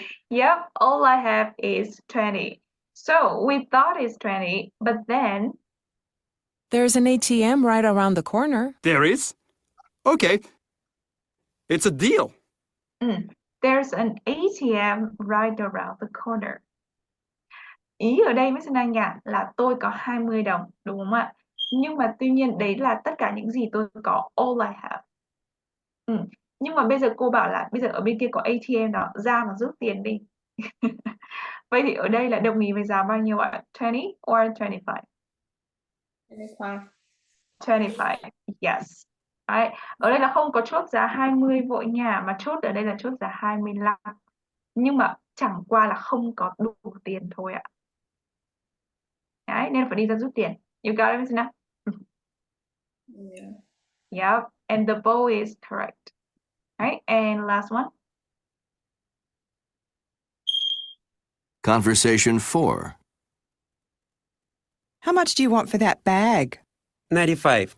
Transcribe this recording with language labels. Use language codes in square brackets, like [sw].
[en] yep, all I have is 20. So we thought it's 20, but then, There's an ATM right around the corner. There is? Okay, it's a deal. there's an ATM right around the corner. [vi] Ý ở đây Miss Anh nha là tôi có 20 đồng, đúng không ạ? Nhưng mà tuy nhiên đấy là tất cả những gì tôi có, [en] all I have. [vi] Nhưng mà bây giờ cô bảo là bây giờ ở bên kia có ATM đó, ra mà rút tiền đi. Vậy thì ở đây là đồng ý với giá bao nhiêu ạ? [en] 20 or 25? 25. 25, yes. Đấy. [vi] Ở đây là không có chốt giá 20 vội nha, mà chốt ở đây là chốt giá 25. Nhưng mà chẳng qua là không có đủ tiền thôi ạ. Đấy, nên phải đi ra rút tiền. [en] You got it, Miss Nat? Yeah. Yep, and the bowl is correct. Right, and last one. Conversation 4. How much do you want for that bag? 95.